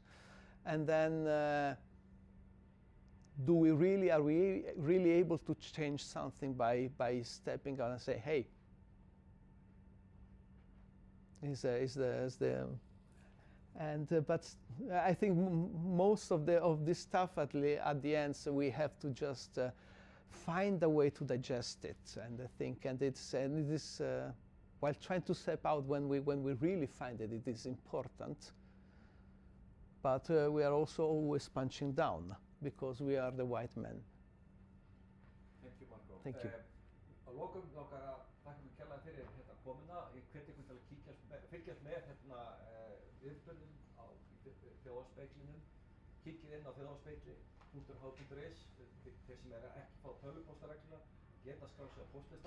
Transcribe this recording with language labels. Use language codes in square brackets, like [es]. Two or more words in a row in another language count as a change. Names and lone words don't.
[en] And then are we really able to change something by stepping out and say, hey, but I think most of this stuff at the end, so we have to just find a way to digest it, and I think, and it is while trying to step out when we really find it is important. But we are also always punching down, because we are the white men. Thank you, Marco. Thank you. [is] Að lokum langar að þakka fyrir kærlega fyrir þetta komuna. Ég hvet ykkur til að fylgjast með viðburðum á þjóðarspeglinum. Kíkið inn á þjóðarspegli.h.is. Þeir sem ekki fá tölvupóstaregluna geta skráð sig á póstlista.